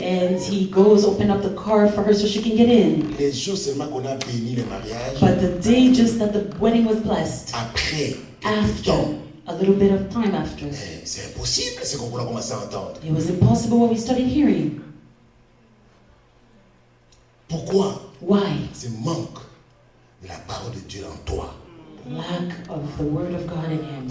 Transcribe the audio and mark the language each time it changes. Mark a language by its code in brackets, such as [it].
[en] And he goes open up the car for her so she can get in. [fr] Les jours seulement qu'on a béni le mariage, [en] But the day just that the wedding was blessed, [fr] après, quelques [en] after, [fr] temps, [en] a little bit of time after, [fr] c'est impossible, c'est qu'on a commencé à entendre. [en] it was impossible what we started hearing. [fr] Pourquoi? [en] Why? [fr] C'est manque de la parole de Dieu en toi. [en] Lack of the word of God in him.